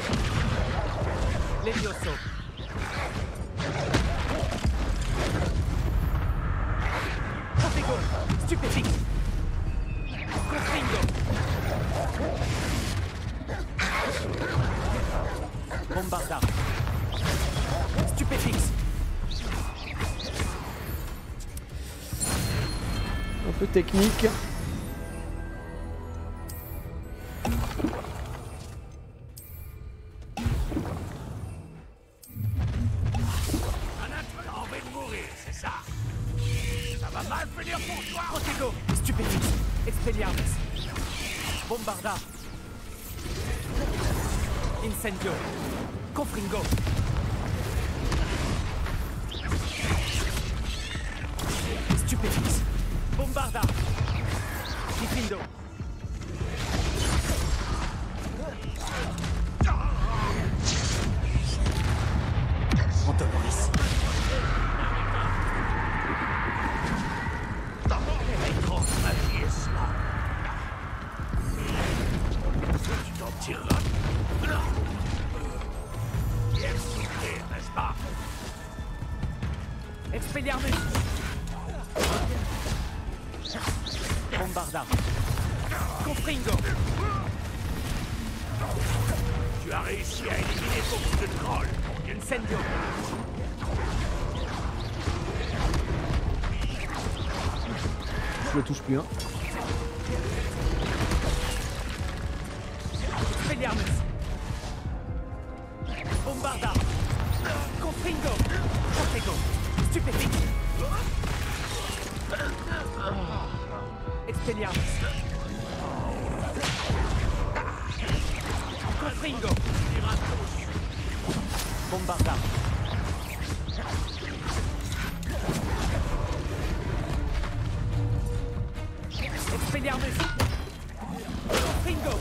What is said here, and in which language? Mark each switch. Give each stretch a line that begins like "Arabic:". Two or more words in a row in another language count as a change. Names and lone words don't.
French: Levioso. Protego. Stupéfixe. Confringo. Bombarda. Stupéfixe. Un peu technique. T'as envie de mourir, c'est ça? Ça va mal finir pour toi! Protego. Stupéfixe. Expelliarmus. Bombarda. Incendio. Confringo. Stupéfixe. Bombarda. Diffindo. Antonoris. Étrange magie est cela. Tu t'en tireras. Bien souffrir, n'est-ce pas? Expelliarmus. Bombarda. Confringo. Tu as réussi à éliminer beaucoup de trolls. Incendio. Je le touche plus, hein. Expelliarmus. Bombarda. Confringo. Protego. Stupéfixe. Expelliarmus. Confringo. Bombarda. Expelliarmus. Confringo.